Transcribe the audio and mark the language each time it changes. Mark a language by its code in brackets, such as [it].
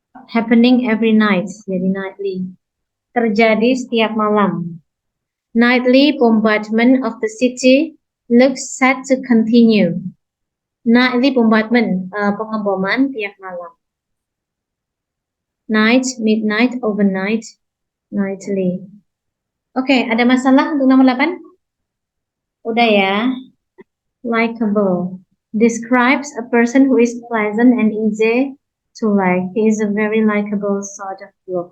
[en] Happening every night, [id] jadi nightly. Terjadi setiap malam. [en] Nightly bombardment of the city looks set to continue. Nightly bombardment, [id] pengeboman tiap malam. [en] Night, midnight, overnight, nightly. [id] Oke, ada masalah untuk nomor 8? Udah ya. Likeable. [en] Describes a person who is pleasant and easy to like. He is a very likable sort of look.